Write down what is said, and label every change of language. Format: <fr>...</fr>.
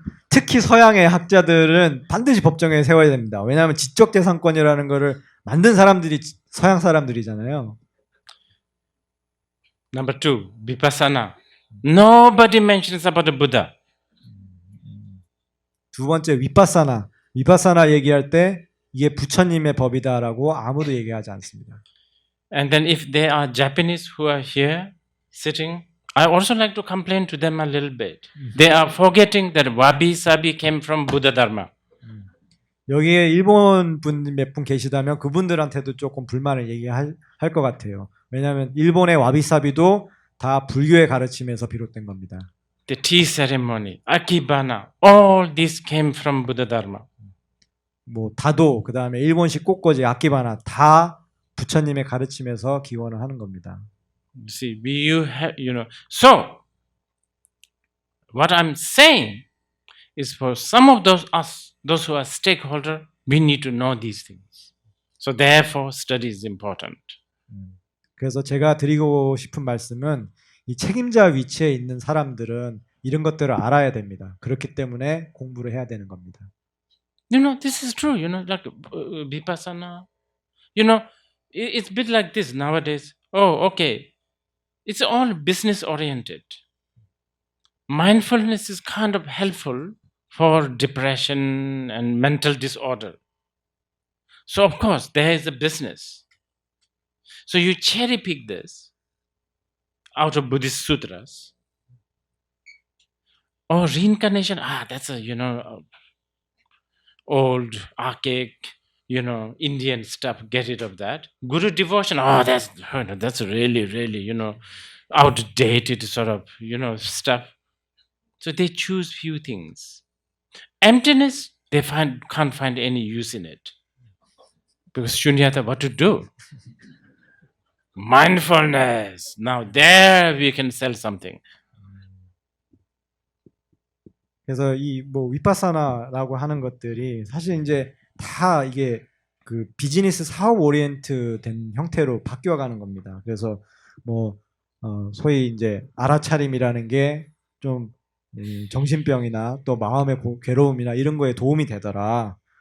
<ko>특히 서양의 학자들은 반드시 법정에 세워야 됩니다. 왜냐하면 지적재산권이라는 거를 만든 사람들이 서양 사람들이잖아요.</ko> <en>Number 2, vipassana. Nobody mentions about the Buddha.</en> <ko>두 번째 위파사나. 위파사나 얘기할 때 이게 부처님의 법이다라고 아무도 얘기하지 않습니다.</ko> <en>And then if there are Japanese who are here sitting, I also like to complain to them a little bit. They are forgetting that wabi-sabi came from Buddha Dharma.</en> <ko>여기에 일본 분 몇 분 계시다면 그분들한테도 조금 불만을 얘기할 것 같아요. 왜냐하면 일본의 와비사비도 다 불교의 가르침에서 비롯된 겁니다.</ko> <en>The tea ceremony, akibana, all this came from Buddha Dharma.</en> <ko>뭐 다도 그다음에 일본식 꽃꽂이 아키바나 다 부처님의 가르침에서 기원을 하는 겁니다.</ko> <en>See, you know. So, what I'm saying is for some of those who are stakeholder, we need to know these things. So therefore, study is important.</en> <ko>그래서 제가 드리고 싶은 말씀은 이 책임자 위치에 있는 사람들은 이런 것들을 알아야 됩니다. 그렇기 때문에 공부를 해야 되는 겁니다.</ko> <en>You know, this is true. You know, like vipassana. You know, it's a bit like this nowadays. Oh, okay. It's all business oriented. Mindfulness is kind of helpful for depression and mental disorder. So of course, there is a business. So you cherry pick this out of Buddhist sutras. Or reincarnation, that's a, you know, old, archaic, you know, Indian stuff, get rid of that. Guru devotion, that's really, really, you know, outdated sort of, you know, stuff. So they choose few things. Emptiness, they can't find any use in it. Because shunyata, what to do? Mindfulness. Now there we can sell something.</en> <ko>그래서 이 뭐 위파사나라고 하는 것들이 사실 이제 다 이게 그 비즈니스 사업 오리엔트 된 형태로 바뀌어가는 겁니다. 그래서 뭐 소위 이제 알아차림이라는 게 좀 정신병이나 또 마음의 괴로움이나 이런 거에 도움이 되더라.</ko>